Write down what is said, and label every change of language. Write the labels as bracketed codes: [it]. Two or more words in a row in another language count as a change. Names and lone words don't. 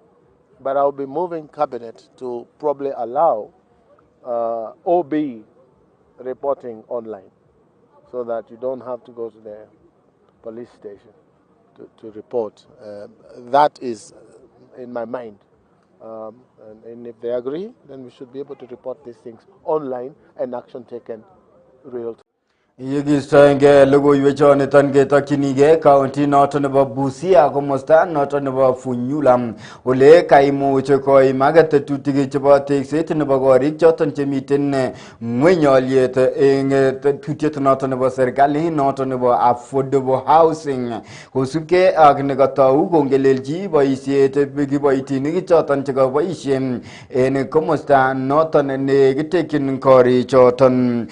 [en] But I'll be moving cabinet to probably allow OB reporting online so that you don't have to go to the police station to report. That is in my mind. And if they agree, then we should be able to report these things online and action taken real time. [kln] Yegistoenge logoiwechon iton ketokyinige county noton nebo Busia komosta noton nebo Funyula ole kaimuch koimak tetutik chebo tekset nebo korik choton chemiten ngweny olyet eng tetutiet noton nebo serikali noton nebo [en] affordable housing [kln] kosubkei ak nekotou kongelelchi boisiet kiboitinik choton chekaboisien en komosta noton nekitekyin korik choton.